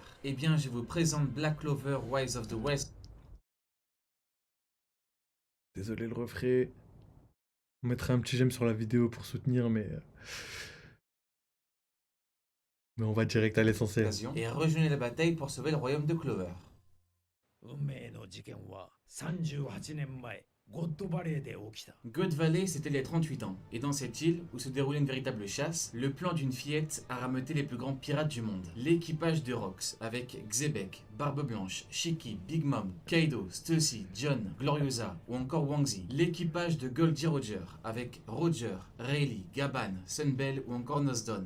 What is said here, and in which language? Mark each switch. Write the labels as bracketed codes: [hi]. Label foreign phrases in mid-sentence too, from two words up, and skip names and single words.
[fr] Eh bien, je vous présente Black Clover, Wise of the West. Désolé, le refrain. On mettra un petit j'aime sur la vidéo pour soutenir, mais on va direct à l'essentiel. Et rejoignez la bataille pour sauver le royaume de Clover. [ja] 運命の事件は38年前ゴッドバレーで起きた。 [fr] God Valley, c'était il y a 38 ans, et dans cette île, où se déroulait une véritable chasse, le plan d'une fillette a rameuté les plus grands pirates du monde. L'équipage de Rox, avec Xebec, Barbe Blanche, Shiki, Big Mom, Kaido, Stussy, John, Gloriosa ou encore Wangzi. L'équipage de Golgi Roger, avec Roger, Rayleigh, Gaban, Sunbel ou encore Nosdon.